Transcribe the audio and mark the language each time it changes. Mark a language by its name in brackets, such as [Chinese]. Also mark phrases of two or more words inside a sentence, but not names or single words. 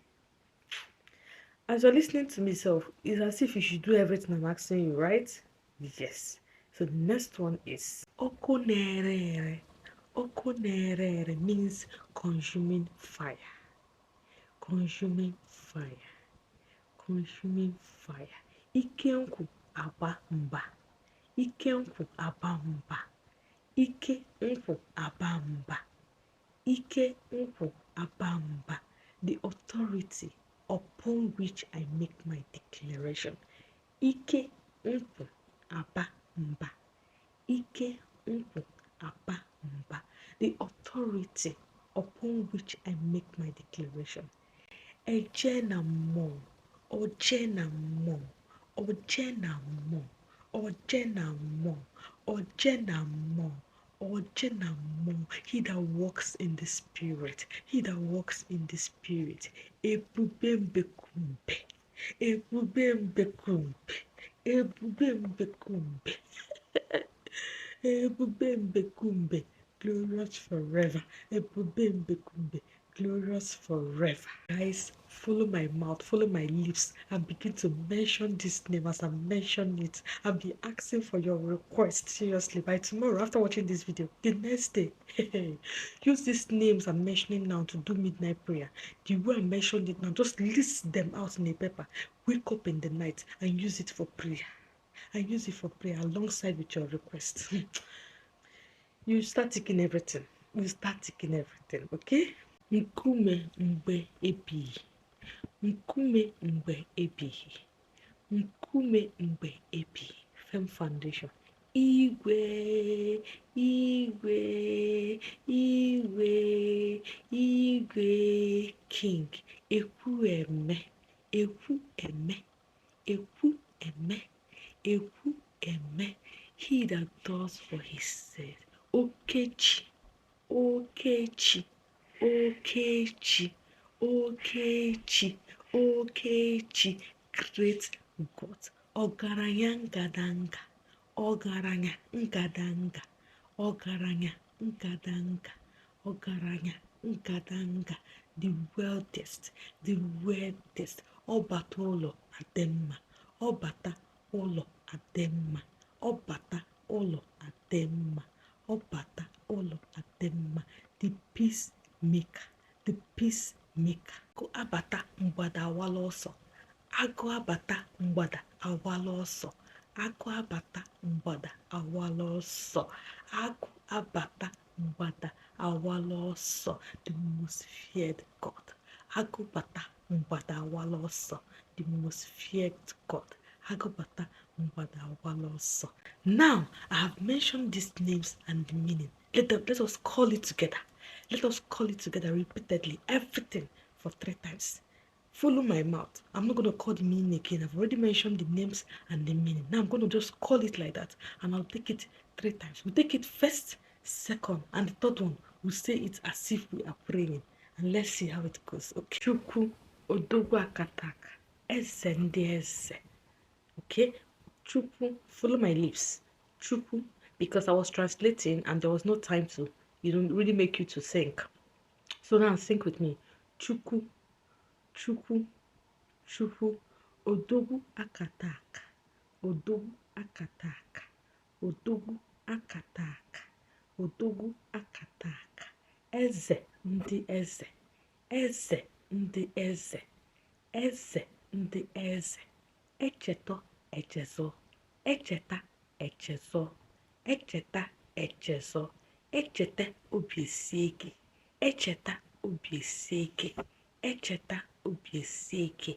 [English] As you're listening to me, it's as if you should do everything I'm asking you, right? Yes. So the next one is Oko nerere. Oko nerere means consuming fire. Consuming fire. Consuming fire. [Igbo] Ike nkwu aba mba. Ike nkwu aba mba. Ike nkwu aba mba. Ike nkwu aba mba. [English] The authority upon which I make my declaration. [Igbo] Ike nkwu aba mba. Ike nkwu aba mba. [English] The authority upon which I make my declaration. [Igbo] Eje na mmụọ, oje na mmụọ, oje na mmụọ, oje na mmụọ, oje na mmụọ, oje na mmụọ. [English] He that walks in the spirit, he that walks in the spirit. [Igbo] Ebube mbekumbe, ebube mbekumbe, ebube mbekumbe, ebube mbekumbe, [English] glorious forever. [Igbo] Ebube mbekumbe, [English] glorious forever. Guys, follow my mouth, follow my lips, and begin to mention this name as I mention it. I'll be asking for your request seriously by tomorrow after watching this video. The next day, use these names I'm mentioning now to do midnight prayer. The way I mentioned it now, just list them out in a paper. Wake up in the night and use it for prayer. And use it for prayer alongside with your request. You start taking everything. You start taking everything, okay? [Igbo] Nkume mgbe ebighị. Nkume mgbe ebighị. Nkume mgbe ebighị. [English] Firm foundation. [Igbo] Igwe, igwe, igwe, igwe, king. Ekwu eme, ekwu eme, ekwu eme, ekwu eme. [English] He that does what he said. [Igbo] Okechi, Okechi, Okechi, Okechi, Okechi, [English] great God. [Igbo] Ọgaranya ngadanga, ọgaranya ngadanga, ọgaranya ngadanga, ọgaranya ngadanga, [English] the wealthiest, the wealthiest. [Igbo] Ọbata ụlọ adị mma, ọbata ụlọ adị mma, ọbata ụlọ adị mma, ọbata ụlọ adị mma. [English] The peacemaker, the peacemaker. [Igbo] Agụ abata mgbada awala ọsọ. Agụ abata mgbada awala ọsọ. Agụ abata mgbada awala ọsọ. Agụ abata mgbada awala ọsọ. [English] The most feared God. [Igbo] Agụ bata mgbada awala ọsọ. [English] The most feared God. [Igbo] Agụ bata mgbada awala ọsọ. [English] Now I have mentioned these names and the meaning. Let us call it together. Let us call it together repeatedly, everything for 3 times. Follow my mouth. I'm not going to call the meaning again. I've already mentioned the names and the meaning. Now I'm going to just call it like that, and I'll take it 3 times. We'll take it first, second, and the third one, we'll say it as if we are praying. And let's see how it goes. Okay. [Igbo] Chukwu odogwu akataka, eze ndị eze. [English] Okay? Chukwu, follow my lips. Chukwu, because I was translating and there was no time to, really make you to think. So now think with me. [Igbo] Chukwu, Chukwu, Chukwu, odogwu akataka, odogwu akataka, odogwu akataka, odogwu akataka, eze ndị eze, eze ndị eze, eze ndị eze, echeta echezọ, echeta echezọ, echeta echezọ, echeta obi esie ike, echeta obi esie ike, echeta obi esie ike.